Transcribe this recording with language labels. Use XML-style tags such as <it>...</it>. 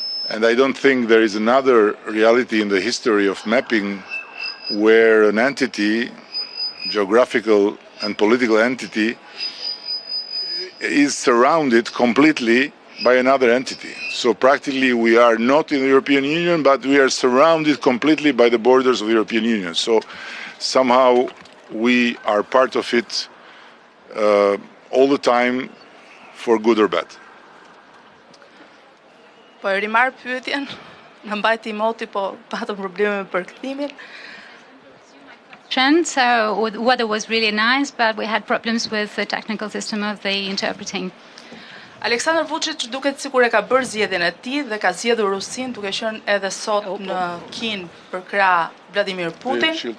<en>And I don't think there is another reality in the history of mapping where an entity, geographical and political entity, is surrounded completely by another entity. So practically we are not in the European Union, but we are surrounded completely by the borders of the European Union. So somehow we are part of it all the time, for good or bad.</en> <sq>Po e rimar pyetjen, në mbajti moti, po patëm probleme me përkthimin.</sq> <en>So the weather was really nice, but we had problems with the technical system of the interpreting.</en> <sq>Aleksandar Vučić duket sikur e ka bërë zgjedhjen e tij dhe ka zgjedhur Rusinë duke qenë edhe sot në Kinë për krah Vladimir Putin.</sq>